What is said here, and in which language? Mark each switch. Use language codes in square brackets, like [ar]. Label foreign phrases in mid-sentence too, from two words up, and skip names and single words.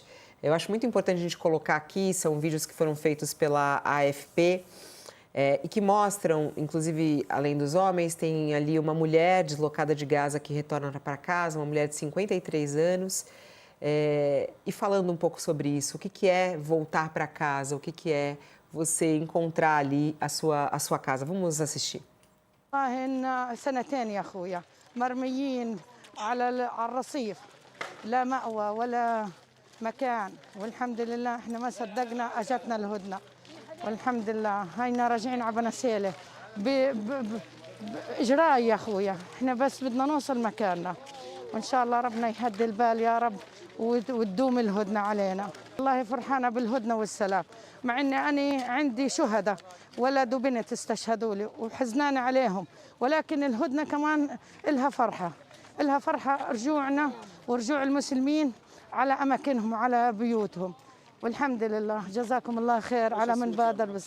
[pt] Eu acho muito importante a gente colocar aqui, são vídeos que foram feitos pela AFP e que mostram, inclusive, além dos homens, tem ali uma mulher deslocada de Gaza que retorna para casa, uma mulher de 53 anos, e falando um pouco sobre isso, o que é voltar para casa, o que é você encontrar ali a sua casa. Vamos assistir. [ar] والله 2 يا اخويا مرميين على الرصيف لا مأوى ولا مكان والحمد لله احنا ما صدقنا اجتنا الهدنه والحمد لله هينا راجعين على بنسيله باجراء يا اخويا احنا بس بدنا نوصل مكاننا وان شاء الله ربنا يهدي البال يا رب وتدوم الهدنه علينا والله فرحانه بالهدنه والسلام مع اني انا عندي شهداء ولد وبنت استشهدوا لي وحزنانه عليهم ولكن الهدنه كمان لها فرحه رجوعنا ورجوع المسلمين على اماكنهم وعلى بيوتهم والحمد لله جزاكم الله خير على من بادر بس